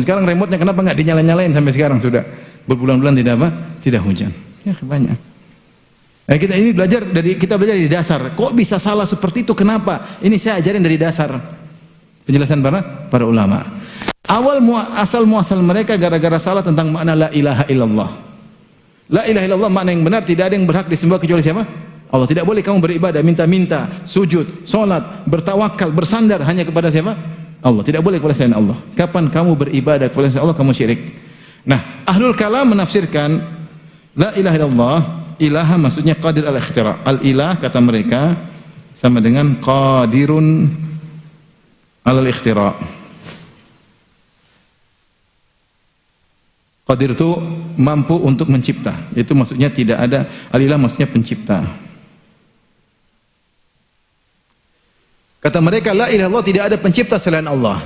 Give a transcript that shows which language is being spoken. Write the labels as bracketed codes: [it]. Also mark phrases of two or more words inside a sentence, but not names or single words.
[id] Sekarang remote-nya kenapa nggak dinyalain sampai sekarang sudah berbulan-bulan tidak apa? Tidak hujan. Ya banyak. Nah, kita belajar dari dasar. Kok bisa salah seperti itu? Kenapa? Ini saya ajarin dari dasar. Penjelasan para ulama. Asal muasal mereka gara-gara salah tentang makna [ar] لا إله إلا الله. لا إله إلا الله [id] makna yang benar, tidak ada yang berhak disembah kecuali siapa? Allah. Tidak boleh kamu beribadah, minta-minta, sujud, salat, bertawakal, bersandar hanya kepada siapa? Allah. Tidak boleh kepada selain Allah. Kapan kamu beribadah kepada selain Allah, kamu syirik. Nah, [ar] أهل الكلام [id] menafsirkan [ar] لا إله إلا الله, [id] ilaha maksudnya [ar] قادر الاختراع. [id] Al-ilah kata mereka sama dengan [ar] قادر الاختراع. [id] Qadir itu mampu untuk mencipta. Itu maksudnya tidak ada, al-ilah maksudnya pencipta. Kata mereka [ar] لا إله إلا الله, [id] tidak ada pencipta selain Allah.